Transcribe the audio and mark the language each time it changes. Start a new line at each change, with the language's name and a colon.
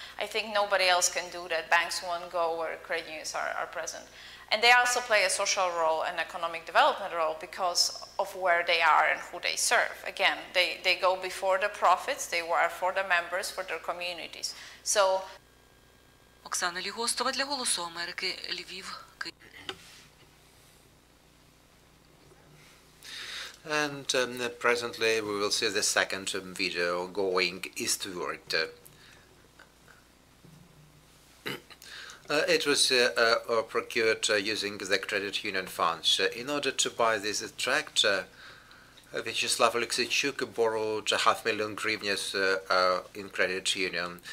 English: I think nobody else can do that. Banks won't go where credit unions are present. And they also play a social role and economic development role because of where they are and who they serve. Again, they go before the profits, they work for the members, for their communities. So
Ukrainian: Оксана Лігостова для Голосу Америки, Львів, Київ.
English: And presently we will see the second video going eastward. It was procured using the credit union funds. In order to buy this tractor, Vyacheslav Alexeychuk borrowed 500,000 hryvnias in credit union.